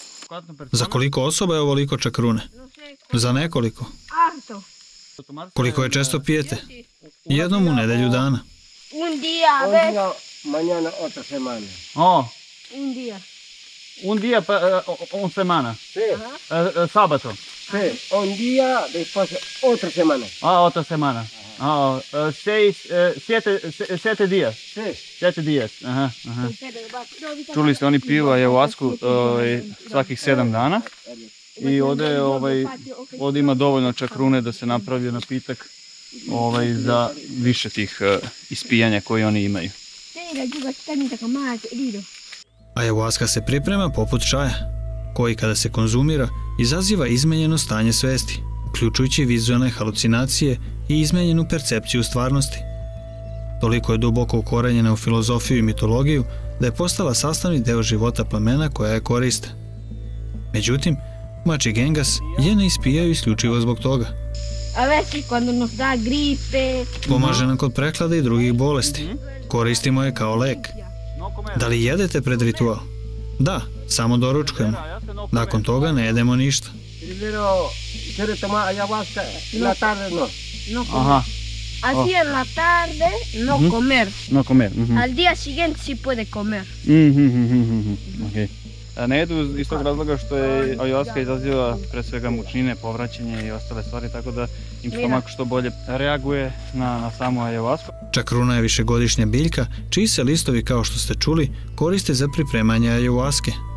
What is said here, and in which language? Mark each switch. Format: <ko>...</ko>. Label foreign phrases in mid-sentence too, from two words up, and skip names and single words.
<sr>Za koliko osoba je ovoliko čakrune? Za nekoliko.</sr> <es>Harto.</es> <sr>Koliko je često pijete? Jednom u nedelju dana.</sr> <es>Un día, a ver. Mañana otra semana. Oh, Un día. un día, una semana. Sí, Sábado. sí. Un día, después otra semana. Ah, otra semana. Ah, 7 días. Sí. 7 días. Aha, aha.</es> <sr>Čuli ste, oni piju ajavasku svakih 7 dana. I ovdje ima dovoljno čakrune da se napravi napitak za više tih ispijanja koje oni imaju. Ayahuasca se priprema poput čaja, koji kada se konzumira izaziva izmenjeno stanje svesti, uključujući vizualne halucinacije i izmenjenu percepciju stvarnosti. Toliko je duboko ukorenjena u filozofiju i mitologiju da je postala sastavni deo života plemena koja je koriste. Međutim, Mači Gengas je ne ispijaju isključivo zbog toga.</sr> <es>A veces cuando nos da gripe.</es> <sr>Pomaže nam kod prehlade i drugih bolesti. Koristimo je kao lek. Da li jedete pred ritual? Da, samo doručkujemo. Nakon toga ne jedemo ništa.</sr> <es>Primero, quiere tomar ayahuasca en la tarde, no. No comer. Aha, Así en la tarde, no comer. no comer. Al día siguiente sí puede comer. Okay.</es> <sr>Ne jedu iz tog razloga što je ayahuasca izaziva pre svega mučnine, povraćanje i ostale stvari, tako da im stomak što bolje reaguje na samu ayahuasku. Čakruna je višegodišnja biljka, čiji se listovi, kao što ste čuli, koriste za pripremanje ayahuaske.</sr>